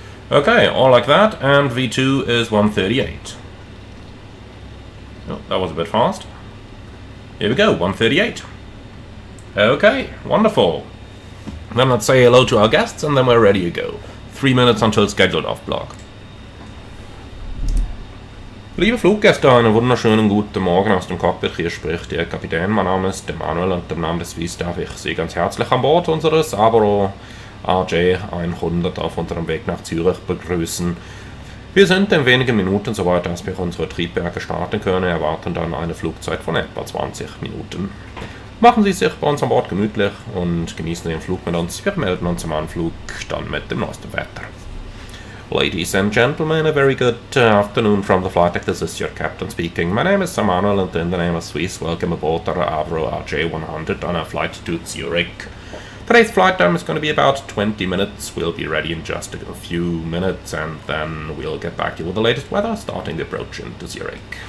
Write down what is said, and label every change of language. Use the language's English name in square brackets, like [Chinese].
[English] Okay, all like that, and V2 is 138. Oh, that was a bit fast. Here we go, 138. Okay, wonderful. Then let's say hello to our guests, and then we're ready to go. 3 minutes until scheduled off block. [German] Liebe Fluggäste, einen wunderschönen guten Morgen aus dem Cockpit. Hier spricht Ihr Kapitän. Mein Name ist Emanuel und im Namen des Swiss darf ich Sie ganz herzlich an Bord unseres Abro RJ 100 auf unserem Weg nach Zürich begrüßen. Wir sind in wenigen Minuten soweit, dass wir unsere Triebwerke starten können, erwarten dann eine Flugzeit von etwa 20 Minuten. Machen Sie es sich bei uns an Bord gemütlich und genießen den Flug mit uns. Wir melden uns am Anflug dann mit dem neuesten Wetter. [English] Ladies and gentlemen, a very good afternoon from the flight deck. This is your captain speaking. My name is Emanuel, and in the name of Swiss, welcome aboard our Avro RJ100 on a flight to Zurich. Today's flight time is going to be about 20 minutes. We'll be ready in just a few minutes, and then we'll get back to you with the latest weather, starting the approach into Zurich.